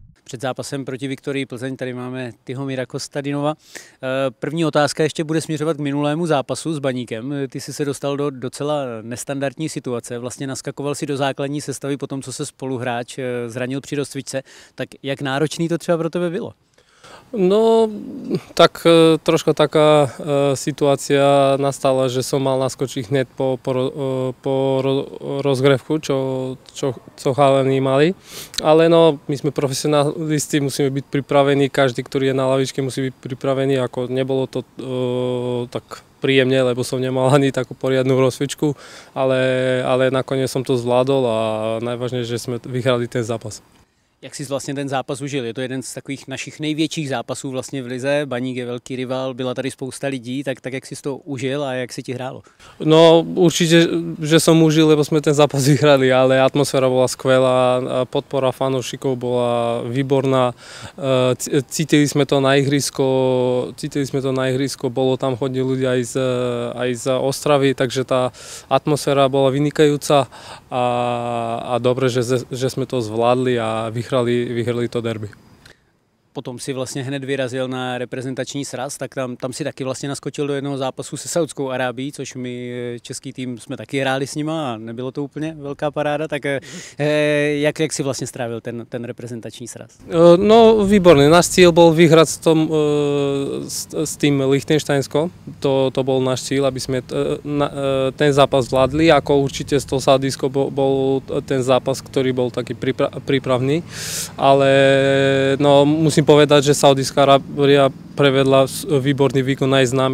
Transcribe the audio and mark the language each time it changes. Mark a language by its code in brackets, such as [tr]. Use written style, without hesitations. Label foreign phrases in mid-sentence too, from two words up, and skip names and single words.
[cs] před zápasem proti Viktorii Plzeň. Tady máme Tihomira Kostadinova. První otázka ještě bude směřovat k minulému zápasu s Baníkem. Ty jsi se dostal do docela nestandardní situace. Vlastně naskakoval si do základní sestavy po tom, co se spoluhráč zranil při rozcvičce. Tak jak náročný to třeba pro tebe bylo? [sk] No, tak troška taká situácia nastala, že som mal naskočiť hneď po rozgrevku, čo chalani mali. Ale no, my sme profesionálisti, musíme byť pripravení, každý, ktorý je na lavičke, musí byť pripravený. Ako nebolo to tak príjemne, lebo som nemal ani takú poriadnu rozcvičku, ale nakoniec som to zvládol a najvážnejšie, že sme vyhrali ten zápas. [cs] Jak jsi vlastně ten zápas užil? Je to jeden z takových našich největších zápasů vlastně v lize. Baník je velký rival, byla tady spousta lidí, tak jak jsi to užil a jak si ti hrálo? [sk] No určite, že som užil, lebo sme ten zápas vyhrali, ale atmosféra bola skvelá, podpora fanúšikov bola výborná, cítili sme to na ihrisko, bolo tam hodne ľudí aj z Ostravy, takže tá atmosféra bola vynikajúca a dobre, že sme to zvládli a vyhrali to derby. [cs] Potom si vlastně hned vyrazil na reprezentační sraz, tak tam si taky vlastně naskočil do jednoho zápasu se Saudskou Arábií, což my český tým jsme taky hráli s nima a nebylo to úplně velká paráda, tak jak si vlastně strávil ten reprezentační sraz? [sk] No výborný, náš cíl bol vyhrať s tým Lichtensteinsko, to bol náš cíl, aby sme ten zápas zvládli, ako určite s tou Saudijskou bol ten zápas, ktorý bol taký prípravný, ale no musím povedať, že Saudijská Arábia prevedla výborný výkon aj s nami.